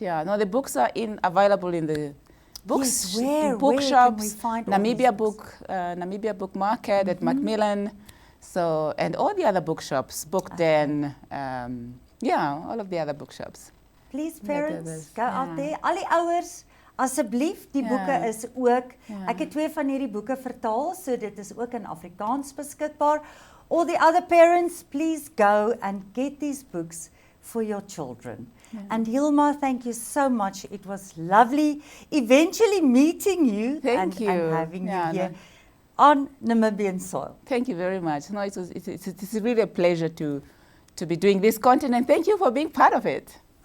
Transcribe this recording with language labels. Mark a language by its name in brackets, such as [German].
[English] No, the books are available in the books, bookshops, Namibia Book Market at Macmillan, and all the other bookshops, Book Den, all of the other bookshops. Please, parents, go out there. [Afrikaans] Al die ouers, asseblief, die boeke is ook, ek het 2 van hierdie boeke vertaal, so dit is ook in Afrikaans beskikbaar. [English] All the other parents, please go and get these books for your children. And Hilma, thank you so much. It was lovely eventually meeting you and having you here on Namibian soil. Thank you very much. No, it's really a pleasure to be doing this content, and thank you for being part of it.